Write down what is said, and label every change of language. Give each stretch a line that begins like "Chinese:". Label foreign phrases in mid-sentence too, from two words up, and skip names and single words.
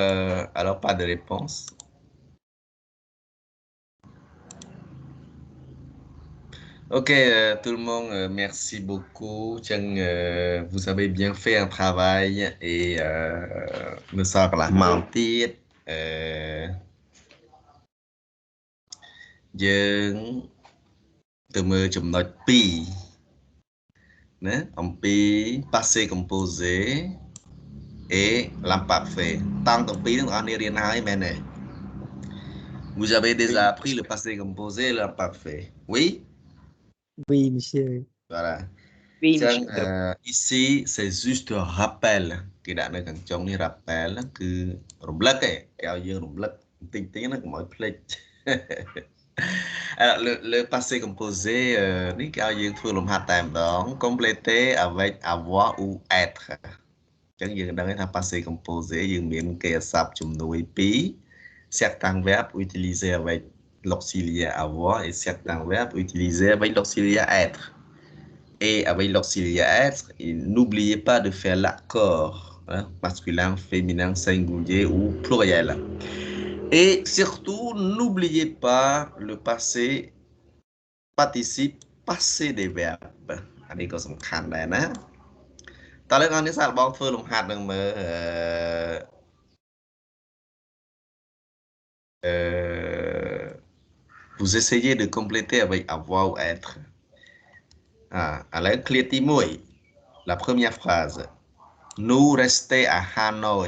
French: Alors, pas de réponse. Ok, tout le monde, merci beaucoup. Vous avez bien fait un travail et me sort la mentir.
Khmer: យើងទៅមើលចំណុច2ណាអំពី
French: passé composé et l'imparfait
Khmer: តង់ទាំងពីរទាំងអស់គ្នារៀនហើយមែនទេ
French: Vous avez déjà appris le passé composé et l'imparfait. Oui? Oui, monsieur. Voilà. Oui, monsieur. Ici, c'est juste un rappel.
Khmer: គេដាក់នៅខាងចុងនេះ rappel គឺរំលឹកឯងគេឲ្យយើងរំលឹកបន្តិចៗណាកុំឲ្យភ្លេច
French: Alors, le passé composé,
Khmer: នេះគេឲ្យយើងធ្វើលំហាត់តែម្ដង
French: compléter avec avoir ou être
Khmer: អញ្ចឹងយើងដឹងថា
French: passé composé
Khmer: យើងមានគេស័ព្ទជំនួយ2
French: certains verbes utilisés avec l'auxiliaire avoir et certains verbes utilisés avec l'auxiliaire être. Et avec l'auxiliaire être, n'oubliez pas de faire l'accord masculin, féminin, singulier ou pluriel. Et surtout, n'oubliez pas le passé participe passé des verbes.
Khmer: អានេះក៏សំខាន់ដែរណាតើលោកអ្នកសាកបងធ្វើលំហាត់នឹងមើល
French: vous essayez de compléter avec avoir ou être. Alors, clé Timoy, la première phrase. Nous rester à Hanoï.